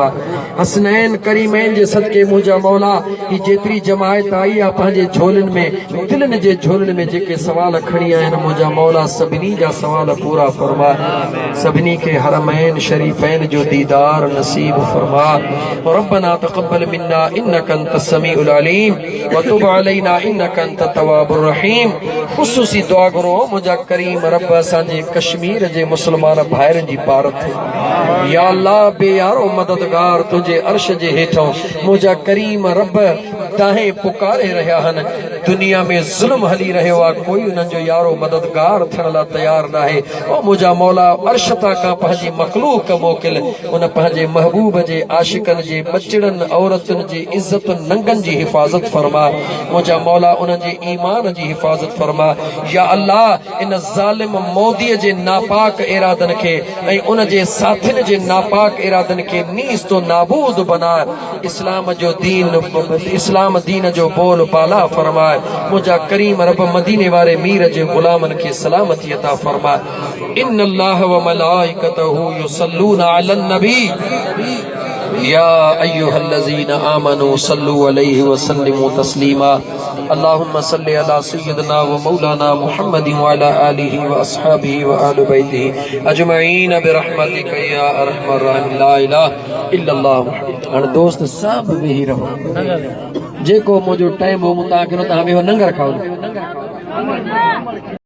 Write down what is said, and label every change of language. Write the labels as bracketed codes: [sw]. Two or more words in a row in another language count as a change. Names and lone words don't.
[sd] हसनैन करीमैन जे सदके मुंहिंजा मौला ही जेतिरी जमायत आई आहे पंहिंजे झोलनि में दिलनि जे झोलनि में जेके सवाल खणी आहिनि मुंहिंजा मौला सभिनी जा सवाल पूरा फरमा। सभिनी खे हरमैन शरीफैन जो दीदार नसीब फरमा। [ar] ربنا تقبل منا إنك أنت السميع العليم وتب علينا إنك أنت التواب الرحيم. [sd] ख़ुसूसी दुआ घुरो मुंहिंजा करीम रब असांजे कश्मीर जे मुस्लमान भाइरनि जी पारत [ar] يا الله [sd] बेयारो मददगार तुंहिंजे अर्श जे हेठों मुंहिंजा करीम रब ताहें पुकारे रहिया आहिनि। दुनिया में ज़ुल्म हली रहियो आहे कोई उन्हनि जो यारो मददगार थियण लाइ तयार न आहे। ओ मुंहिंजा मौला अर्श तां खां पंहिंजी मख़लूक मोकिल उन पंहिंजे महबूब जे आशिकनि जे बचड़नि औरतुनि जी इज़तुनि नंगनि जी हिफ़ाज़त फरमा। मुंहिंजा मौला उन्हनि जे ईमान जी हिफ़ाज़त फरमा। [ar] يا الله [sd] इन ज़ालिम मोदीअ जे नापाक इरादनि खे ऐं उन जे साथियुनि जे नापाक इरादनि खे नीस तो नाबूद बना। इस्लाम जो दीन इस्लाम दीन जो बोल बाला फरमाए। मुंहिंजा करीम रब मदीने वारे मीर जे गुलामनि खे सलामती अता फरमाए। [ar] إن الله وملائكته يصلون على النبي يا أيها الذين آمنوا صلوا عليه وسلموا تسليما. اللهم صل على سيدنا ومولانا محمد وعلى آله وأصحابه وآل بيته أجمعين برحمتك يا أرحم الراحمين. لا إله إلا الله. [sd] हाणे दोस्त सब वेही रहो जेको मुंहिंजो टाइम हो तव्हांखे तव्हां वेहो नंगर खाओ।